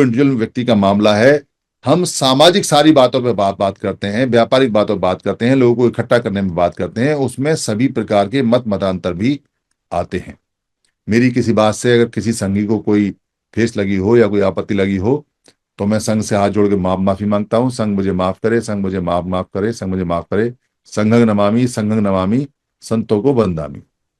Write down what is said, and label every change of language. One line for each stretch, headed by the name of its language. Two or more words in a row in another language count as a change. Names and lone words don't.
Hindi: वो इंडिविजुअल व्यक्ति का मामला है। हम सामाजिक सारी बातों पे बात बात करते हैं, व्यापारिक बातों पे बात करते हैं, लोगों को इकट्ठा करने में बात करते हैं, उसमें सभी प्रकार के मत मतांतर भी आते हैं। मेरी किसी बात से अगर किसी संघी को कोई ठेस लगी हो या कोई आपत्ति लगी हो, तो मैं संघ से हाथ जोड़ के माफी मांगता हूं। संघ मुझे माफ करे, संघ मुझे माफ माफ करे, संघ मुझे माफ करे।
Pali: संघं नमामि, संघं नमामि,
Hindi: संतों को बंदामी।